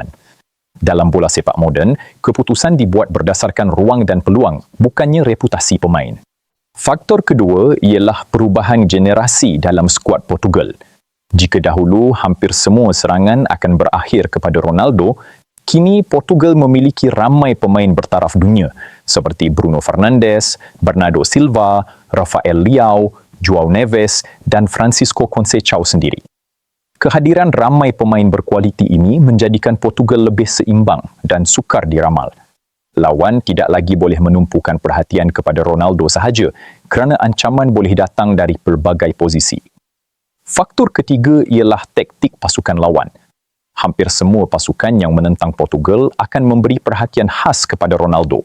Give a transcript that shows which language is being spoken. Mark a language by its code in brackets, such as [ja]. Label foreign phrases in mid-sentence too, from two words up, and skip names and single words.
[ms] Dalam bola sepak moden, keputusan dibuat berdasarkan ruang dan peluang, bukannya reputasi pemain. Faktor kedua ialah perubahan generasi dalam skuad Portugal. Jika dahulu hampir semua serangan akan berakhir kepada Ronaldo, kini Portugal memiliki ramai pemain bertaraf dunia seperti Bruno Fernandes, Bernardo Silva, Rafael Leao, João Neves dan Francisco Conceição sendiri. Kehadiran ramai pemain berkualiti ini menjadikan Portugal lebih seimbang dan sukar diramal. Lawan tidak lagi boleh menumpukan perhatian kepada Ronaldo sahaja kerana ancaman boleh datang dari pelbagai posisi. Faktor ketiga ialah taktik pasukan lawan. Hampir semua pasukan yang menentang Portugal akan memberi perhatian khas kepada Ronaldo.